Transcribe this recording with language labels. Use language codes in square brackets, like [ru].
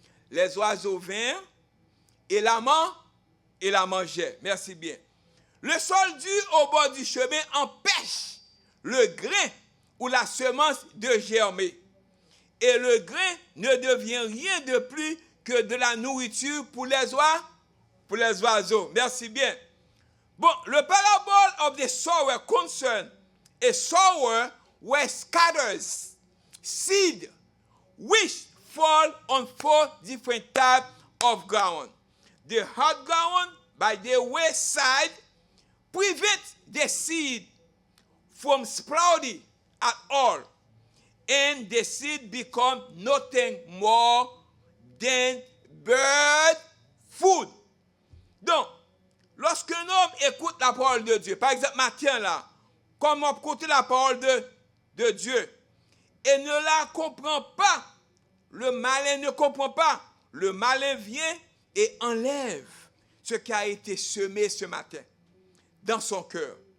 [fr] Les oiseaux vinrent et la mangeaient. Merci bien. Le sol dur au bord du chemin empêche le grain ou la semence de germer. Et le grain ne devient rien de plus que de la nourriture pour les oiseaux. Merci bien. Bon, le [en] parable of the sower concern a sower where scatters seed which fall on 4 different types of ground. The hard ground by the wayside prevent the seed from sprouting at all, and the seed become nothing more than bird food. [fr] Donc, lorsqu'un homme écoute la parole de Dieu, par exemple, matin là, comme on écoute la parole de Dieu, et ne la comprend pas, le malin ne comprend pas, le malin vient et enlève ce qui a été semé ce matin dans son cœur.